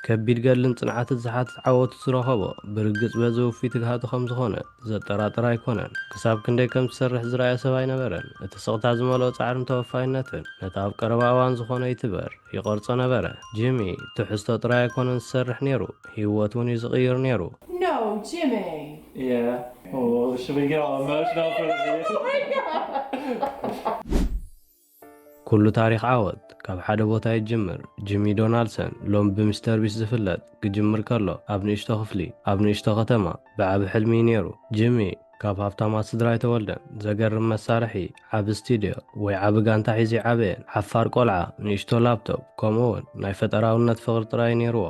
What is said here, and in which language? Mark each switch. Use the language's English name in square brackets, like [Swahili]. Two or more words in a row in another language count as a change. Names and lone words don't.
[Tigrinya] ከቢድ ገድልን ጽንዓት ዝሓት ዓወት ዝረኸቦ ብርግጽ በዘውፊት ትግሃቱ ከም ዝኾነ ዘጠራጥር ኣይኮነን። ክሳብ ክንደይ ከም ዝሰርሕ ዝረኣየ ሰብ ኣይነበረን። እቲ ስቕታ ዝመልኦ ጻዕርን ተወፋይነትን ነቲ ኣብ ቀረባ እዋን ዝኾነ ይትበር ይቐርጾ ነበረ። ጂሚ ትሕዝቶ ጥራይ ኣይኮነን ዝሰርሕ ነይሩ፣ ህይወት እውን እዩ ዝቕይር ነይሩ። [English] No, Jimmy. Yeah. Oh, should we get all emotional for the video? Oh my God. [Tigrinya] ኩሉ ታሪኽ ዓወት ካብ ሓደ ቦታ ይጅምር። ጂሚ ዶናልድሰን ሎም ብምስተር ቢስ ዝፍለጥ ክጅምር ከሎ ኣብ ንእሽቶ ክፍሊ ኣብ ንእሽቶ ከተማ ብዓብ ሕልሚ ነይሩ። ጂሚ ካብ ሃብታማት ስድራ ኣይተወልደን። ዘገርም መሳርሒ፣ ዓብ ስቱድዮ ወይ ዓብ ጋንታ ሒዙ ዓበየን። ሓፋር ቆልዓ፣ ንእሽቶ ላፕቶፕ ከምኡውን ናይ ፈጠራውነት ፍቕሪ ጥራይ ነይርዎ።